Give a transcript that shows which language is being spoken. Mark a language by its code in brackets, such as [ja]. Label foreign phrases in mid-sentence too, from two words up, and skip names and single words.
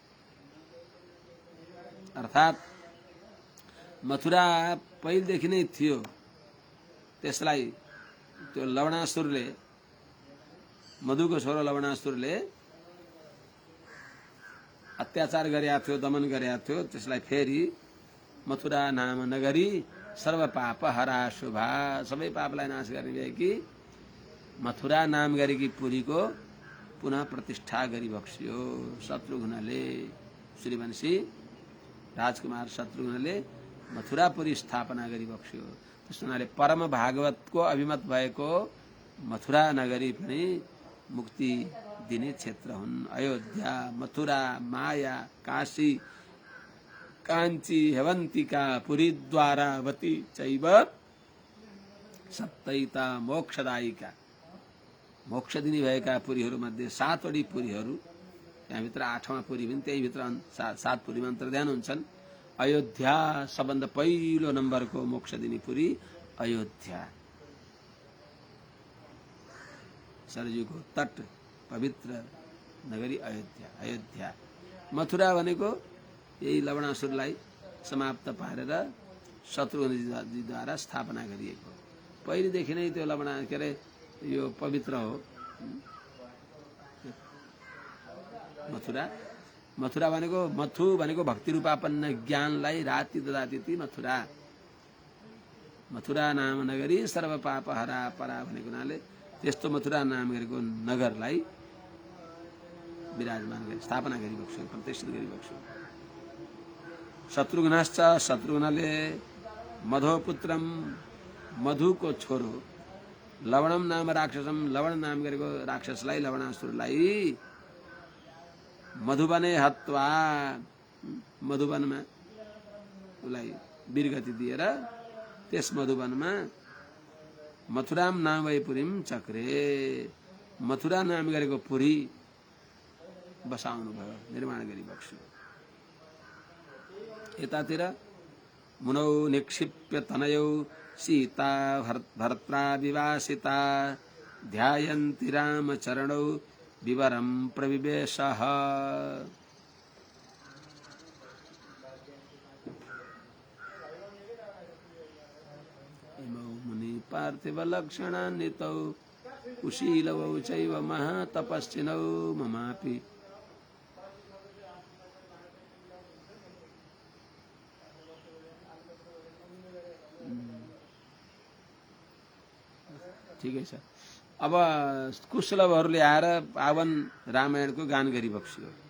[ne] अर्थात् मथुरा पहिलेदेखि नै थियो, त्यसलाई त्यो लवणासुरले, मधुको छोरो लवणासुरले अत्याचार गरेका थियो, दमन गरेका थियो। त्यसलाई फेरि [sa] मथुरा नाम नगरी सर्व पाप हरा शुभा, [ne] सबै पापलाई नाश गर्ने भएकी मथुरा नाम गरेकी पुरीको पुनः प्रतिष्ठा गरिबक्स्यो शत्रुघ्नले। श्रीवंशी राजकुमार शत्रुघ्नले मथुरापुरी स्थापना गरिबक्स्यो। त्यस हुनाले परम भागवतको अभिमत भएको मथुरा नगरी पनि मुक्ति दिने क्षेत्र हुन्। अयोध्या, मथुरा, माया, काशी, काञ्ची, हेवन्तिका, [sa] पुरीद्वारावती चैव सप्तैता मोक्षदायिका, [ne] मोक्ष दिने भएका पुरीहरूमध्ये 7 वटी पुरीहरू, त्यहाँभित्र 8वां पुरी पनि त्यहीभित्र 7 पुरीमा अन्तर्ध्यान हुन्छन्। अयोध्या सबभन्दा पहिलो नम्बरको मोक्ष दिने पुरी अयोध्या, सरयूको तट पवित्र नगरी अयोध्या। अयोध्या, मथुरा भनेको यही लवणासुरलाई समाप्त पारेर शत्रुघ्नजीद्वारा स्थापना गरिएको। पहिलेदेखि नै त्यो लवणा के अरे यो पवित्र हो मथुरा। मथुरा भनेको, मथु भनेको भक्ति रूपापन्न ज्ञानलाई [sa] राति ददाति [ne] ती मथुरा। मथुरा नाम नगरी [sa] सर्व पाप हरा परा [ne] भनेको हुनाले त्यस्तो मथुरा नाम गरेको नगरलाई विराजमान गरी स्थापना गरिबक्स्यो, प्रतिष्ठित गरिबक्स्यो। शत्रुघ्नश्च, शत्रुघ्नले मधोपुत्रम, मधुको छोरो, [sa] लवणम नाम राक्षसम, [ne] लवण नाम गरेको राक्षसलाई, लवणासुरलाई [sa] मधुबने हत्वा, [ne] मधुबनमा उसलाई वीरगति दिएर त्यस मधुबनमा [sa] मथुराम नाम वैपुरीम चक्रे, [ne] मथुरा नाम गरेको पुरी बसाउनु भयो, निर्माण गरिबक्स्यो। [sa] यतातिर मुनौ निक्षिप्य तनयौ सीता भर्त्रा विवासिता ध्यायन्ति रामचरणौ विवरं प्रविवेशः। इमौ मुनि पार्थिव लक्षणान्वितौ कुशीलवौ चैव महातपस्विनौ ममापि [ne] ठिकै छ। अब कुशलवहरूले आएर पावन रामायणको गान गरिबक्स्यो।